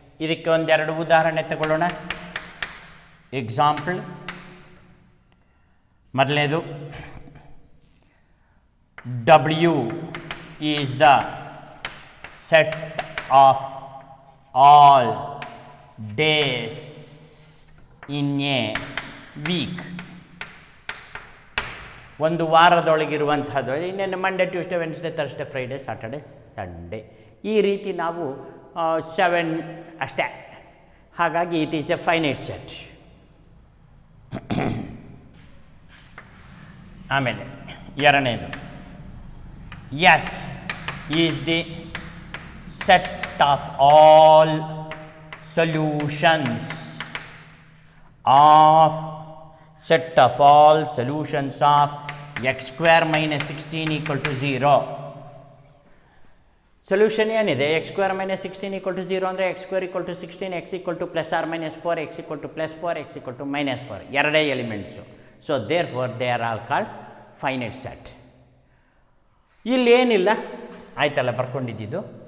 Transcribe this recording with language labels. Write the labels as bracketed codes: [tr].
[kn] ಇದಕ್ಕೆ ಒಂದೆರಡು ಉದಾಹರಣೆ ತಗೊಳ್ಳೋಣ. [en] Example, ಮೊದಲನೇದು, W is the set of all days in a week. [kn] ಒಂದು ವಾರದೊಳಗಿರುವಂಥದ್ದು, ಇನ್ನೇನು Monday, Tuesday, Wednesday, Thursday, Friday, Saturday, Sunday. ಈ ರೀತಿ ನಾವು 7 ಅಷ್ಟೇ. ಹಾಗಾಗಿ [en] It is a finite set. [kn] ಆಮೇಲೆ ಎರಡನೇದು, [en] S is the set of all solutions of set of all solutions of x square minus 16 equal to 0. Solution ಏನಿದೆ x square minus 16 equal to 0 ಅಂದರೆ x square equal to 16, x equal to plus or minus 4, x equal to plus 4, x equal to minus 4 ಎರಡೇ elements. So therefore they are all called finite set. [kn] ಇಲ್ಲೇನಿಲ್ಲ ಆಯ್ತಲ್ಲ ಬರ್ಕೊಂಡಿದ್ದು.